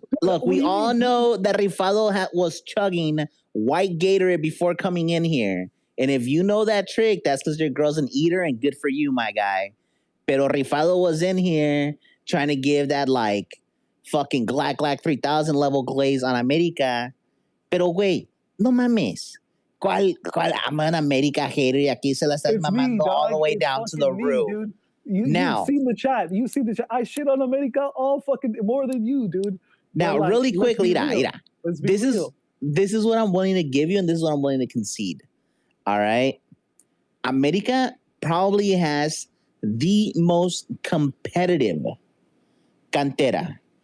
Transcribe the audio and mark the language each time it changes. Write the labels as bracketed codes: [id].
[en] Look, we all know that Rifado was chugging white Gatorade before coming in here. And if you know that trick, that's because your girl's an eater, and good for you, my guy. Pero Rifado was in here trying to give that, like, fucking Glack 3000 level glaze on America. [es] Pero, güey, no mames. ¿Cuál [en] I'm an America hater [es] y aquí se la estás mamando [en] all the way down to the roof? You've seen the chat. You see the chat. I shit on America all fucking more than you, dude. Now, like, really quickly, Ira. This is what I'm willing to give you, and this is what I'm willing to concede. All right? America probably has the most competitive cantera.